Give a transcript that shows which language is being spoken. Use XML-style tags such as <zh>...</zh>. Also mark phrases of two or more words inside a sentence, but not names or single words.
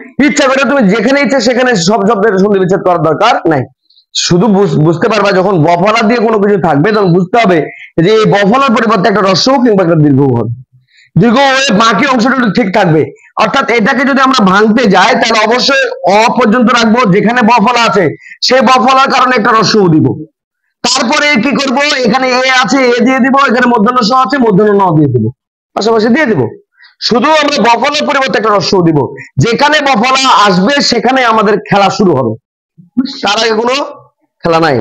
<bn>ইচ্ছা করে তুমি যেখানে ইচ্ছা সেখানে সব শব্দের সন্ধি বিচ্ছেদ করার দরকার নাই। শুধু বুঝতে পারবা যখন বফলা দিয়ে কোনো কিছু থাকবে, তখন বুঝতে হবে যে এই বফলার পরিবর্তে একটা রস্য কিংবা একটা দীর্ঘ হবে। দীর্ঘ হয়ে বাকি অংশটা ঠিক থাকবে, অর্থাৎ এটাকে যদি আমরা ভাঙতে যাই তাহলে অবশ্যই অ পর্যন্ত রাখবো, যেখানে ব ফলা আছে সেই ব ফলার কারণে একটা রস্য দিব। তারপরে কি করব, এখানে এ আছে এ দিয়ে দিব, এখানে মূর্ধন্য স আছে মূর্ধন্য ন দিয়ে দিব, পাশাপাশি দিয়ে দিব। শুধু আমরা ব ফলার পরিবর্তে একটা রস্য দিব, যেখানে ব ফলা আসবে সেখানে আমাদের খেলা শুরু হবে, তার আগে কোনো খেলা নাই।</bn>